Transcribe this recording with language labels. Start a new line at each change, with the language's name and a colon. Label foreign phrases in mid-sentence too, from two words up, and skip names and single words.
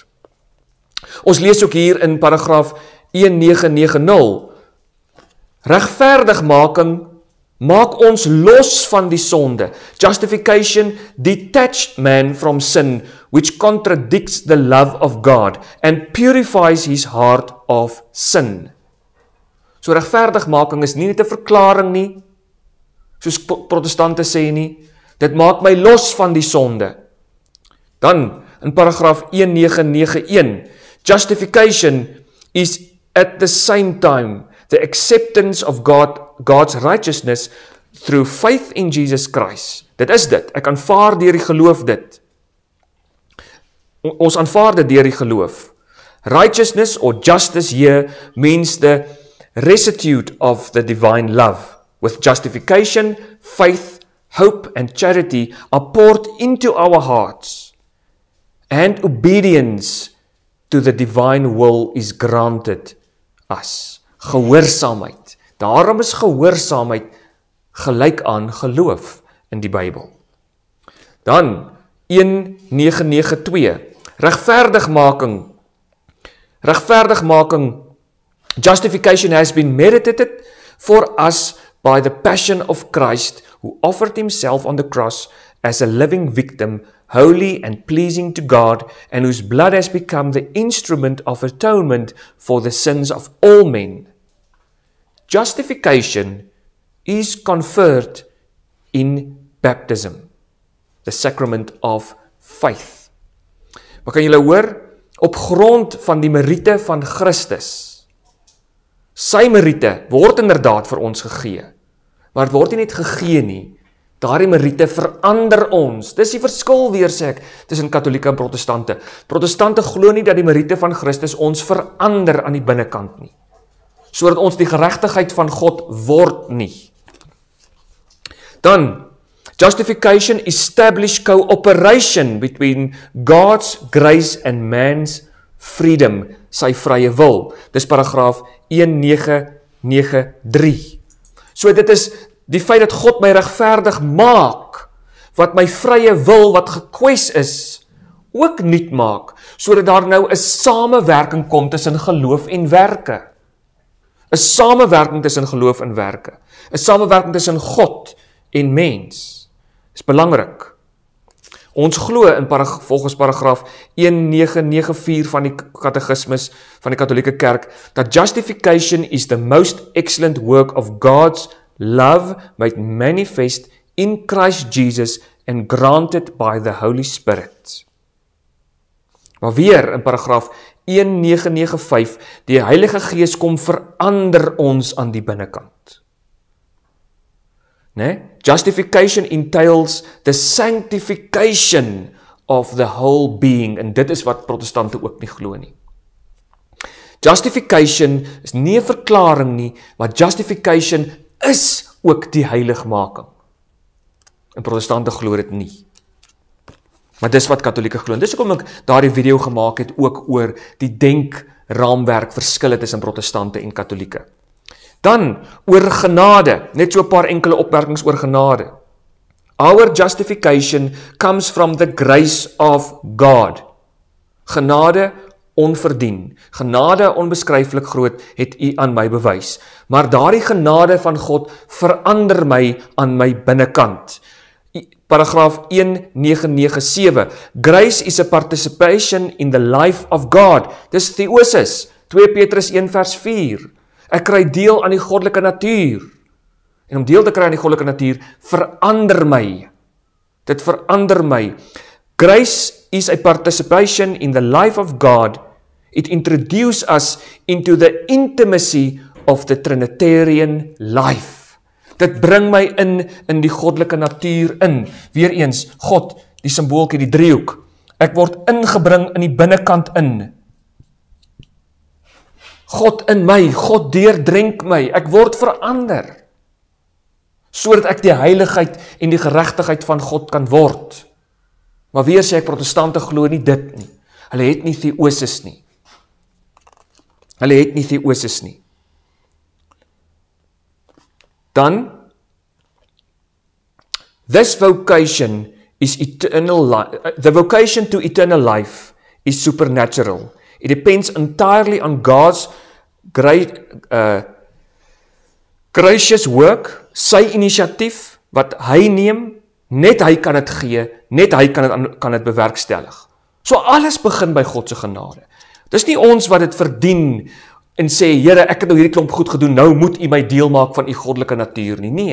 Afrikaans: Ons lees ook hier in paragraaf 1990, regverdigmaking maak ons los van die sonde.
English: Justification detached man from sin, which contradicts the love of God and purifies his heart of sin.
Afrikaans: So regverdigmaking is nie net 'n verklaring nie, soos protestante sê nie, dit maak my los van die sonde. Dan in paragraaf 1991,
English: justification is at the same time the acceptance of God's righteousness through faith in Jesus Christ.
Afrikaans: Dit is dit. Ek aanvaar deur die geloof dit. Ons aanvaar dit deur die geloof.
English: Righteousness or justice here means the restitute of the divine love. With justification, faith, hope and charity are poured into our hearts, and obedience to the divine will is granted us.
Afrikaans: Gehoorsaamheid. Daarom is gehoorsaamheid gelyk aan geloof in die Bybel. Dan 1992, rechtvaardigmaking,
English: justification has been merited for us by the passion of Christ, who offered himself on the cross as a living victim, holy and pleasing to God, and whose blood has become the instrument of atonement for the sins of all men. Justification is conferred in baptism, the sacrament of faith.
Afrikaans: Maar kan julle hoor, op grond van die meriete van Christus, sy meriete word inderdaad vir ons gegee, maar het word nie net gegee nie, daardie meriete verander ons. Dis die verskil weer, sê ek, tussen katholieke en protestante. Protestante glo nie dat die meriete van Christus ons verander aan die binnekant nie, sodat ons die geregtigheid van God word nie. Dan,
English: justification establish cooperation between God's grace and man's freedom,
Afrikaans: sy vrye wil. Dis paragraaf 1993. So dit is die feit dat God my regverdig maak, wat my vrye wil, wat gekwes is, ook nuut maak, sodat daar nou 'n samewerking kom tussen geloof en werke. 'n Samewerking tussen geloof en werke. 'n Samewerking tussen God en mens. Is belangrik. Ons glo volgens paragraaf 1994 van die katekismus van die Katholieke Kerk, dat
English: justification is the most excellent work of God's love made manifest in Christ Jesus and granted by the Holy Spirit.
Afrikaans: Maar weer in paragraaf 1995, die Heilige Gees kom verander ons aan die binnekant.
English: Justification entails the sanctification of the whole being,
Afrikaans: en dit is wat protestante ook nie glo nie. Justification is nie 'n verklaring nie, maar justification is ook die heiligmaking. En protestante glo dit nie. Maar dis wat katholieke glo. Dis hoekom ek daardie video gemaak het ook oor die denkraamwerk verskille tussen protestante en katholieke. Dan oor genade, net so 'n paar enkele opmerkings oor genade.
English: Our justification comes from the grace of God.
Afrikaans: Genade onverdien. Genade onbeskryflik groot het u aan my bewys. Maar daardie genade van God verander my aan my binnekant. Paragraaf 1997.
English: Grace is a participation in the life of God.
Afrikaans: Dis theosis. 2 Petrus 1 vers 4. Ek kry deel aan die goddelike natuur. En om deel te kry aan die goddelike natuur, verander my. Dit verander my.
English: Grace is a participation in the life of God. It introduces us into the intimacy of the Trinitarian life.
Afrikaans: Dit bring my in die goddelike natuur in. Weereens, God, die symboolkie, die driehoek. Ek word ingebring in die binnekant in. God in my, God deurdrenk my, ek word verander, sodat ek die heiligheid en die geregtigheid van God kan word. Maar weer sê ek, protestante glo nie dit nie. Hulle het nie theosis nie. Dan,
English: this vocation is eternal life. The vocation to eternal life is supernatural. It depends entirely on God's gracious work,
Afrikaans: sy initiatief, wat hy neem, net hy kan het gee, net hy kan het bewerkstellig. So alles begin by God se genade. Dis nie ons wat dit verdien en sê, Here, ek het nou hierdie klomp goed gedoen, nou moet u my deel maak van u goddelike natuur nie.